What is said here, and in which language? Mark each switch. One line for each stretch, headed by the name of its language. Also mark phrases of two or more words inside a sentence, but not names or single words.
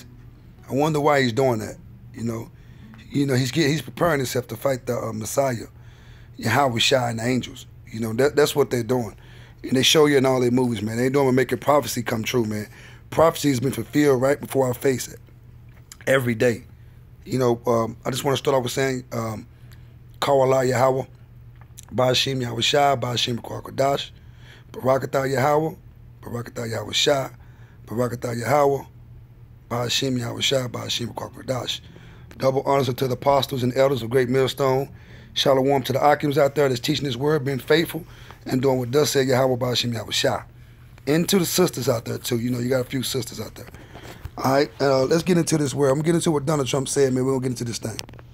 English: I wonder why he's doing that, you know. He's preparing himself to fight the Messiah, Yahweh Shai and the angels. You know, that's what they're doing. And they show you in all their movies, man. They doing making prophecy come true, man. Prophecy has been fulfilled right before our face every day. You know, I just want to start off with saying, Kawala Yahweh, Ba'ashim Yahweh Shai, Ba'ashim Kwakadash, Barakatah Yahweh, Barakatah Yahweh Shai, Barakatah Yahweh, Ba'ashim Yahweh Shai, Ba'ashim Kwakadash. Double honors to the apostles and elders of Great Millstone. Shalom to the Akims out there that's teaching this word, being faithful, and doing what does say Yahweh Ba'ashim Yahweh Shai. And to the sisters out there, too. You know, you got a few sisters out there. All right, let's get into this word. I'm going to get into what Donald Trump said, man. We're going to get into this thing.